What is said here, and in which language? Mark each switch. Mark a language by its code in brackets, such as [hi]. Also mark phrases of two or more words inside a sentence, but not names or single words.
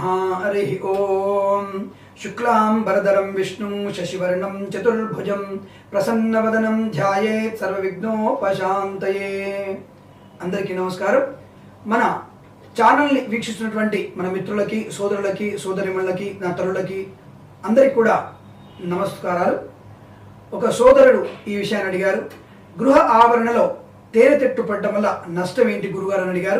[sa] हरि ओम। शुक्लांबरधरं विष्णुं शशिवर्णं चतुर्भुजं प्रसन्नवदनं ध्यायेत् सर्वविघ्नोपशान्तये। [te] అందరికీ నమస్కారం। మన ఛానల్ని వీక్షిస్తున్నటువంటి మన మిత్రులకి, సోదరులకి, సోదరిమణులకి, నా తల్లులకి అందరికీ కూడా నమస్కారాలు। ఒక సోదరుడు ఈ విషయాన్ని అడిగారు, గృహ ఆవరణలో తేనె తెట్టు పడడం వల్ల నష్టం ఏంటి గురుగారు అని అడిగారు।